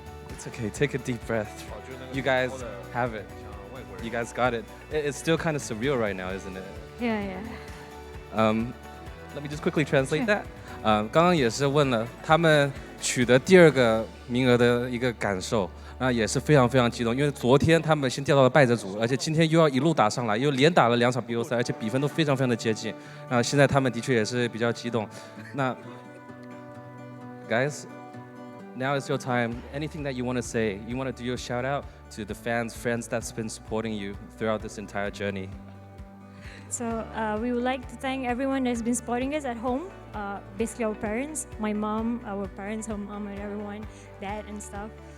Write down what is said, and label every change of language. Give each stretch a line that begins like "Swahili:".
English: It's okay, take a deep breath. You guys have it. You guys got it. It's still kind of surreal right now, isn't it? Yeah. Let me just quickly translate that.
Chinese: 刚刚也是问了他们取得第2个名额的一个感受，那也是非常非常激动，因为昨天他们先掉到了败者组，而且今天又要一路打上来，又连打了2场比赛，而且比分都非常非常的接近。那现在他们的确也是比较激动。
English: 那 Guys, now is your time. Anything that you want to say? You want to do your shout out to the friends that's been supporting you throughout this entire journey. So we would like to thank everyone that's been supporting us at home. Basically our parents, my mom, our parents, her mom and everyone, dad and stuff.